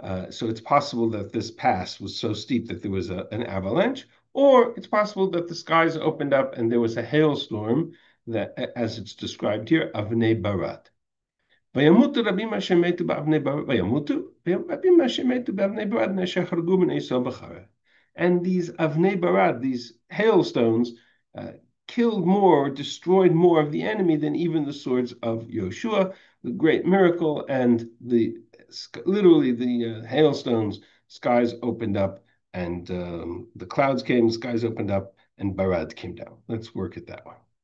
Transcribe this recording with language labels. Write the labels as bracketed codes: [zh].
[en] So it's possible that this pass was so steep that there was an avalanche, or it's possible that the skies opened up and there was a hailstorm that, as it's described here, Avnei Barad. [he] וימותו רבים אשר מתו באבני ברד, וימותו רבים אשר מתו באבני ברד מאשר חרגו בני ישראל בחרב. [en] And these Avnei Barad, these hailstones, killed more, destroyed more of the enemy than even the swords of Yehoshua, the great miracle, and literally the hailstones, skies opened up, and the clouds came, skies opened up, and Barad came down. Let's work it that way.